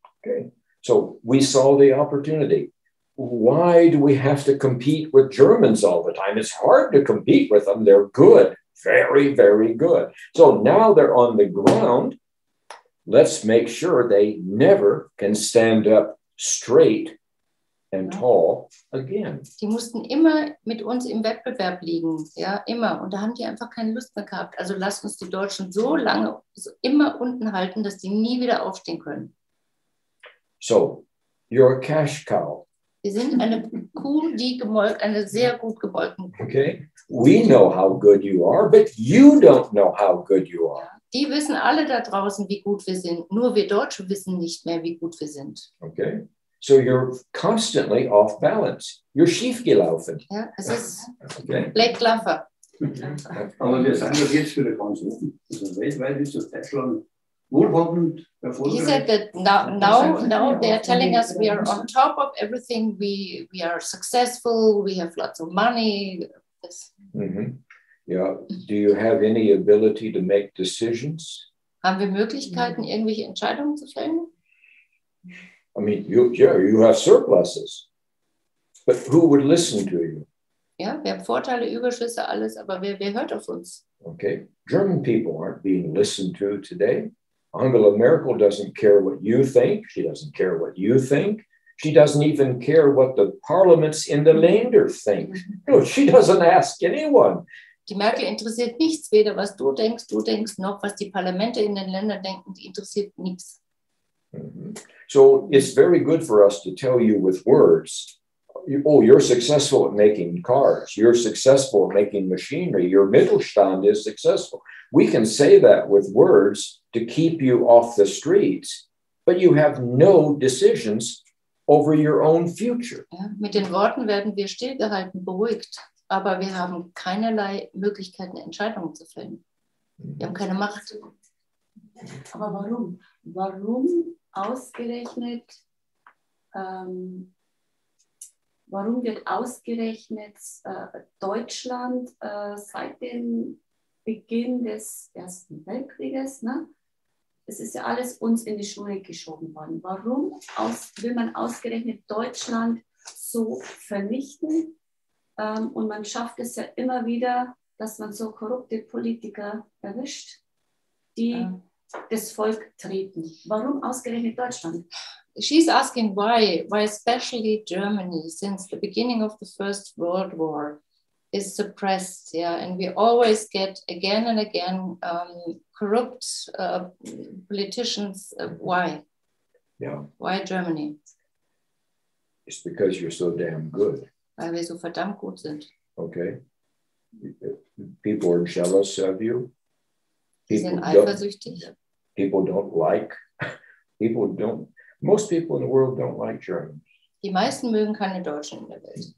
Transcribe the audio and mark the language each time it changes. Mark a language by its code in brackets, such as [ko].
[en] Okay, so we saw the opportunity. Why do we have to compete with Germans all the time? It's hard to compete with them. They're good, very, very good. So now they're on the ground. Let's make sure they never can stand up straight and tall again. [de] Die mussten immer mit uns im Wettbewerb liegen, ja, immer. Und da haben die einfach keine Lust mehr gehabt. Also lasst uns die Deutschen so lange immer unten halten, dass die nie wieder aufstehen können. [en] So, you're a cash cow. [de] Wir sind eine Kuh, die gemolken, eine sehr gut gemolkene Kuh. [en] Okay, we know how good you are, but you don't know how good you are. [de] Die wissen alle da draußen, wie gut wir sind. Nur wir Deutsche wissen nicht mehr, wie gut wir sind. [en] Okay, so you're constantly off balance. You're schiefgelaufen. [de] Ja, es ist [en] Okay. Black Laffer. [de] Aber wir sind doch jetzt wieder ganz offen. Also weltweit ist das Deutschland wohlhabend, [en] He [de] erfolgreich. [en] said that now they're telling us we are on top of everything. We are successful. We have lots of money. Mm-hmm. Yeah. Do you have any ability to make decisions? [de] Haben wir Möglichkeiten, irgendwelche Entscheidungen zu fällen? [en] I mean, you have surpluses, but who would listen to you? [de] Ja, wir haben Vorteile, Überschüsse, alles, aber wer hört auf uns? [en] Okay. German people aren't being listened to today. Angela Merkel doesn't care what you think. She doesn't care what you think. She doesn't even care what the parliaments in the Länder think. No, she doesn't ask anyone. [de] Die Merkel interessiert nichts, weder was du denkst, noch was die Parlamente in den Ländern denken, die interessiert nichts. Mm-hmm. [en] So it's very good for us to tell you with words, oh, you're successful at making cars. You're successful at making machinery. Your Mittelstand is successful. We can say that with words to keep you off the streets, but you have no decisions over your own future. [de] Ja, mit den Worten werden wir stillgehalten, beruhigt, aber wir haben keinerlei Möglichkeiten, Entscheidungen zu fällen. Wir haben keine Macht. Aber warum? Warum ausgerechnet, warum wird ausgerechnet Deutschland seit dem Beginn des Ersten Weltkrieges, ne? Es ist ja alles uns in die Schuhe geschoben worden. Warum will man ausgerechnet Deutschland so vernichten? Und man schafft es ja immer wieder, dass man so korrupte Politiker erwischt, die das Volk treten. Warum ausgerechnet Deutschland? [en] She's asking why especially Germany, since the beginning of the First World War, is suppressed, yeah, and we always get again and again corrupt politicians. Why? Yeah. Why Germany? It's because you're so damn good. [de] Weil wir so verdammt gut sind. [en] Okay. people are jealous of you. [de] Die sind eifersüchtig. [en] People don't like, most people in the world don't like Germans. [de] Die meisten mögen keine Deutschen in der Welt.